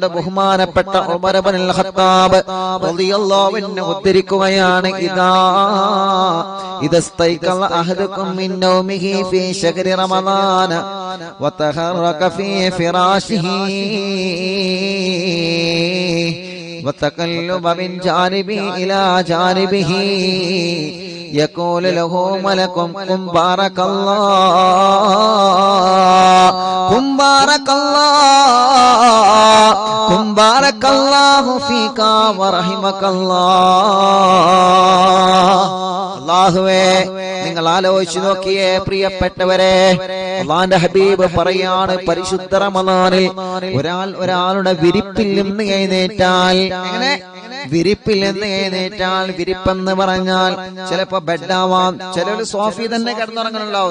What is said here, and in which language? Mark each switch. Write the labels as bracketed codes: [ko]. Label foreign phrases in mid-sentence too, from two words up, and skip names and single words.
[ml] ബഹുമാനപ്പെട്ട ഉമർ ഇബ്നുൽ ഖത്താബ് റളിയല്ലാഹു അൻഹു ഉദ്ധരിക്കുകയാണ്, [ar] إذا استيقظ أحدكم من نومه في شهر رمضان وتحرك في فراشه وتقلب من جانب إلى جانبه يقول له ملك قم بارك الله قم بارك الله قم بارك الله فيك ورحمك الله. [ml] അല്ലാഹുവേ, നിങ്ങൾ ആലോചിച്ചു നോക്കിയേ പ്രിയപ്പെട്ടവരെ, അല്ലാഹുവിന്റെ ഹബീബ് പറയാണ്, പരിശുദ്ധ റമളാനിൽ ഒരാളുടെ വിരിപ്പിൽ നിന്ന് എഴുന്നേറ്റാൽ, വിരിപ്പിൽ നിന്ന് എഴുന്നേറ്റാൽ, വിരിപ്പെന്ന് പറഞ്ഞാൽ ചിലപ്പോ ബെഡാവാം, ചിലർ സോഫി തന്നെ കിടന്നുറങ്ങണുണ്ടാവും.